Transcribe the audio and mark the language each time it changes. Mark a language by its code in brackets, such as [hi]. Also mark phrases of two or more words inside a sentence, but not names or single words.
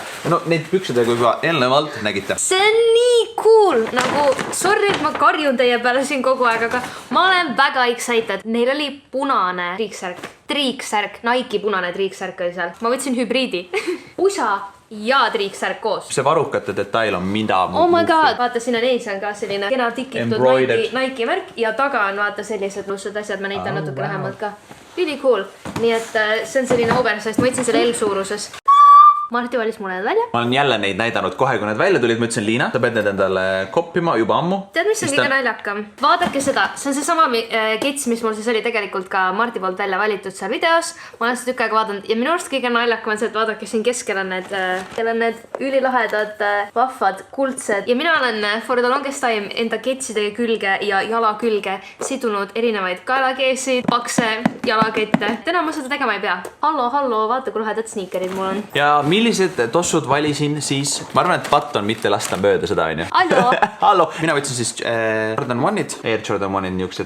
[et] Ja no neid püksidega juba eelnevalt nägite. See on nii cool, nagu sorry, et ma karjun teie peale siin kogu aeg, aga ma olen väga excited. Neil oli punane triiksärk, Nike punane triiksärk oli seal. Ma võtsin hübriidi. Pusa ja triiksärk koos. See varukate detail on mida... [en] Oh my god! [et] Vaata, siin on ees on ka selline kena tikitud Nike märk ja taga on vaata sellised lussud asjad, ma näitan natuke lähemalt ka. [en] Really cool. [et] Nii et see on selline oversized, ma võtsin selle L-suuruses. Marti valis mulle need välja. Ma olen jälle neid näidanud kohe, kui need välja tulid. Ma ütlesin, Liina, sa pead need endale koppima juba ammu. Tead, mis on kõige naljakam? Vaadake seda. See on see sama kits, mis mul siis oli tegelikult ka Marti poolt välja valitud seal videos. Ma olen seda tükk aega vaadanud ja minu arust kõige naljakam on see, et vaadake siin keskel on need ülilahedad, vahvad, kuldsed. Ja mina olen [en] for the longest time [et] enda kitsidega külge ja jala külge sidunud erinevaid kaelakeesid, pakse, jalakette. Täna ma seda tegema ei pea. Hallo, vaata, kui lahedad sneakerid mul on. Ja millised tossud valisin siis? Ma arvan, et patt on mitte lasta mööda seda, on ju? Hallo! Mina võtsin siis Jordan 1-id, Air Jordan 1-id niisugused.